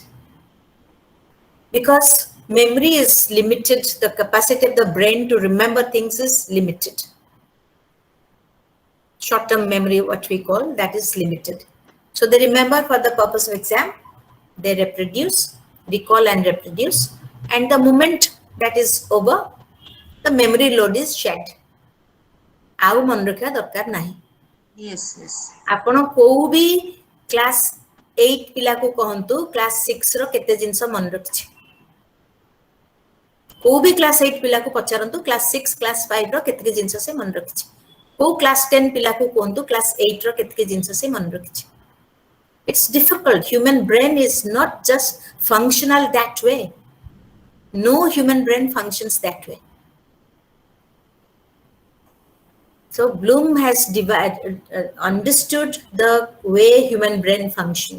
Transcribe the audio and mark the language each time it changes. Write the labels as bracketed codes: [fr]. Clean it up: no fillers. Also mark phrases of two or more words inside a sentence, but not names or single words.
[en] Because memory is limited, the capacity of the brain to remember things is limited. Short-term memory, what we call, that is limited. So they remember for the purpose of exam, they reproduce, recall and reproduce, and the moment that is over, the memory load is shed. [or] ଆଉ ମନେ ରଖିବା ଦରକାର ନାହିଁ। [en] Yes, yes. [or] ଆପଣ କୋଉ ବି କ୍ଲାସ୍ 8 ପିଲାକୁ କହନ୍ତୁ କ୍ଲାସ୍ 6 ର କେତେ ଜିନିଷ ମନେ ରଖିଛି। କୋଉ ବି କ୍ଲାସ୍ 8 ପିଲାକୁ ପଚାରନ୍ତୁ କ୍ଲାସ୍ 6 କ୍ଲାସ୍ 5 ର କେତେ ଜିନିଷ ସେ ମନେ ରଖିଛି। କୋଉ କ୍ଲାସ୍ 10 ପିଲାକୁ କୁହନ୍ତୁ କ୍ଲାସ୍ 8 ର କେତେ ଜିନିଷ ସେ ମନେ ରଖିଛି। [en] It's difficult. Human brain is not just functional that way. No human brain functions that way. So Bloom has understood the way human brain functions.